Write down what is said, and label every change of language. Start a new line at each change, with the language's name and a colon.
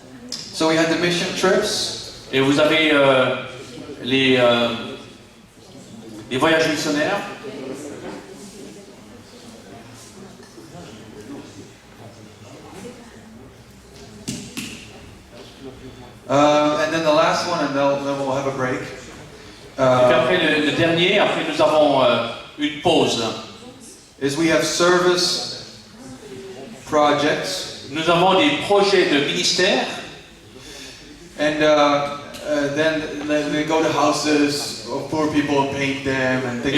English: So we had the mission trips.
French: Et vous avez les voyages missionnaires.
English: And then the last one, and then we'll have a break.
French: Et puis après le dernier, après nous avons une pause.
English: Is we have service projects.
French: Nous avons des projets de ministère.
English: And then they go to houses of poor people and paint them and things